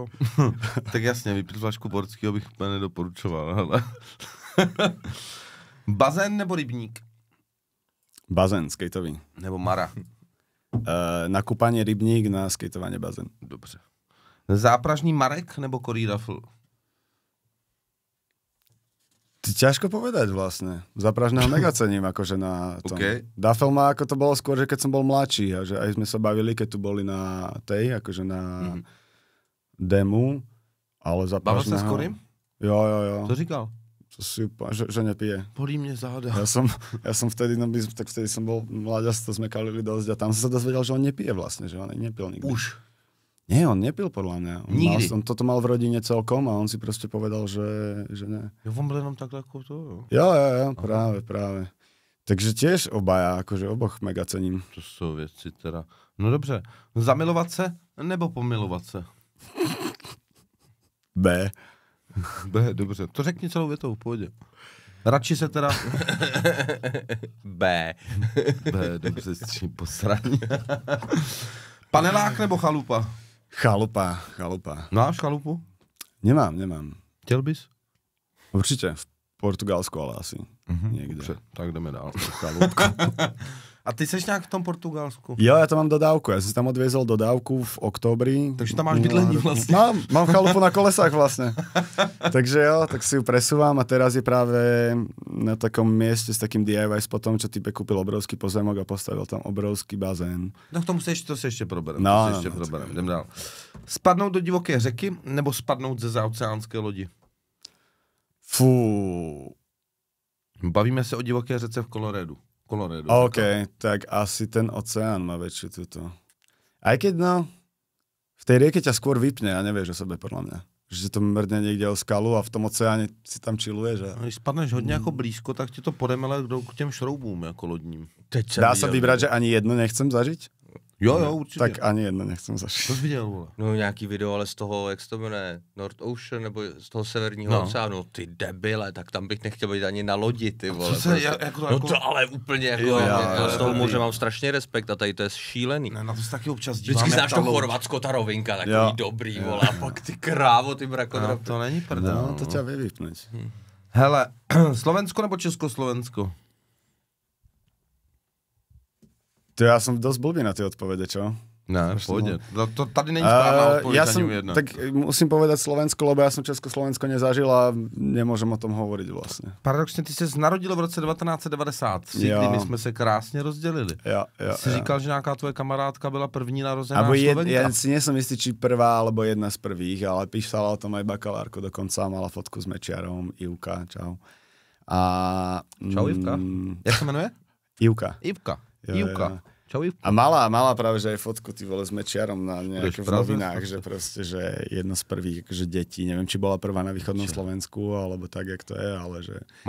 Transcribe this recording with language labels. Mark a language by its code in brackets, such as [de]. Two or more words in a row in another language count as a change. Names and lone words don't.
[cs] Tak jasně, vypít flašku portského bych úplně nedoporučoval. Hele. Bazén nebo rybník? [sk] Bazén, skateový. [cs] Nebo Mara? [sk] Na kúpanie rybník, na skateovanie bazén. [cs] Dobře. Zápražný Marek nebo Corey Duffel? [sk] Ťažko povedať vlastne. Zápražného mega cením akože na tom. [cs] Okay. [sk] Duffel má, ako to bolo skôr, že keď som bol mladší a že aj sme sa bavili, keď tu boli na tej, akože na demu, ale zápražného... Bavil sa s Corym? Jo. [cs] Co říkal? [sk] To si úplne, že nepije. [cs] Bolí mne záda. [sk] Ja som vtedy, tak vtedy som bol mláďas, to sme kalili dosť a tam som sa dozvedel, že on nepije vlastne, že on nepil nikdy. [cs] Už? [sk] Nie, on nepil podľa mňa. [cs] Nikdy? [sk] On toto mal v rodine celkom a on si proste povedal, že ne. [cs] Jo, on byl jenom takhle ako to, jo. [sk] Jo, práve. Takže tiež obaja, akože oboch mega cením. [cs] To sú věci teda. No dobře, zamilovat se nebo pomilovat se? [sk] B. [cs] Dobře, to řekni celou větou, v pohodě. Radši se teda... B, dobře, s posraní. Panelák nebo chalupa? [sk] Chalupa. [cs] Máš chalupu? [sk] Nemám. [cs] Chtěl bys? [sk] Určite, v Portugalsku, ale asi niekde. [cs] Dobře, tak jdeme dál. Chalupku. A ty seš nějak v tom Portugalsku? [sk] Jo, ja to mám dodávku. Ja som tam odviezol dodávku v októbri. [cs] Takže tam máš bydlení vlastne? [sk] Mám chalupu na kolesách vlastne. Takže jo, tak si ju presúvam a teraz je práve na takom mieste s takým [en] DIY spotom, [sk] čo type kúpil obrovský pozemok a postavil tam obrovský bazén. [cs] No k tomu to se ještě proberem. No, Jdem dál. Spadnout do divoké řeky nebo spadnout ze zaoceánské lodi? Fú. Bavíme se o divoké řece v Coloradu. [sk] OK, tak asi ten oceán má väčšiu túto. Aj keď v tej rieke ťa skôr vypne a nevieš o sebe, podľa mňa. Že to mrdne niekde o skalu a v tom oceáne si tam chilluješ. [cs] Když spadneš hodně jako blízko, tak ti to podemele k těm šroubům jako lodním. [sk] Dá sa vybrať, že ani jedno nechcem zažiť? [cs] Jo, určitě. [sk] Tak ani jedno nechcem zažiť. [cs] To jsi viděl, vole. No nějaký video, ale z toho, jak se to jmenuje, [en] North Ocean, [cs] nebo z toho severního oceánu, ty debile, tak tam bych nechtěl být ani na lodi, ty vole. No to ale úplně jako, já z toho moře mám strašně respekt a tady to je šílený. Ne, na to se taky občas dívám. Vždycky znáš to Chorvatsko, ta rovinka, takový dobrý, vole, a pak ty krávo, ty mrakodrapy. To není prdel. [sk] No, to ťa vie vypnúť. [cs] Hele, Slovensko nebo Československo? [sk] To ja som dosť blbý na tie odpovede, čo? [cs] Ne, v pohodě. To tady není správná odpověď ani jedna. [sk] Tak musím povedať Slovensko, lebo ja som Československo nezažil a nemôžem o tom hovoriť vlastne. [cs] Paradoxně, ty ses narodil v roce 1993, kdy my jsme se krásně rozdělili. Jsi říkal, že nějaká tvoje kamarádka byla první narozená Slovenka? [sk] Ja si nie som istý, či prvá, alebo jedna z prvých, ale písala o tom aj bakalárko dokonca, mala fotku s Mečiarom, Ivka, čau. [cs] Čau Ivka? Jak se jmenuje? [sk] Ivka. [cs] Ivka. Čau Ivka. [sk] A mala práve, že aj fotku, ty vole, s Mečiarom na nejakých novinách, že proste, že jedno z prvých akože detí, neviem, či bola prvá na východnom Slovensku, alebo tak, jak to je, ale že...